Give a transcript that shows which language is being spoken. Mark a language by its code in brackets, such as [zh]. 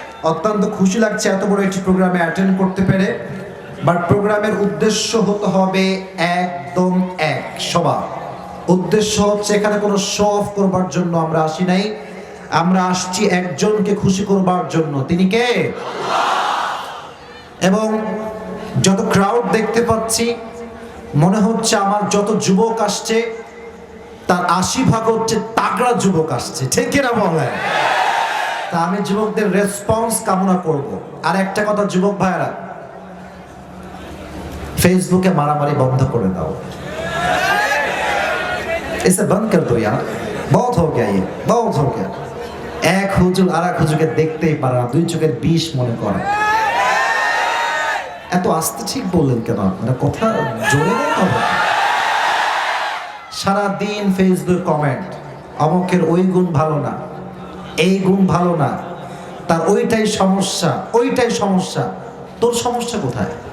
[bn] অত্যন্ত খুশি লাগছে এত বড় একটি প্রোগ্রামে অ্যাটেন্ড করতে পেরে। বাট প্রোগ্রামের উদ্দেশ্য হতে হবে একদম এক, সবার উদ্দেশ্য হচ্ছে এখানে কোনো শো অফ করবার জন্য আমরা আসি নাই, আমরা আসছি একজনকে খুশি করবার জন্য। তিনি কে? এবং যত ক্রাউড দেখতে পাচ্ছি, মনে হচ্ছে আমার যত যুবক আসছে তার 80% হচ্ছে তাগড়া যুবক আসছে, ঠিক কিনা বলেন? তা আমি যুবকদের রেসপন্স কামনা করব। আর একটা কথা যুবক ভাইরা, ফেসবুকে মারামারি বন্ধ করে দাও, [hi] इसे बंद कर दो यार, बहुत हो गया [bn] ये, बहुत हो गया। এক হুজুর আর এক হুজুরকে দেখতেই পারে না, দুই চোখের বিষ মনে করে। এত আস্তে ঠিক বললেন কেন আপনারা? কথা জোরে বলতে হবে। সারাদিন ফেসবুক কমেন্ট, অমুকের ওই গুণ ভালো না, এই গুণ ভালো না, তার ওইটাই সমস্যা, ওইটাই সমস্যা। তোর সমস্যা কোথায়?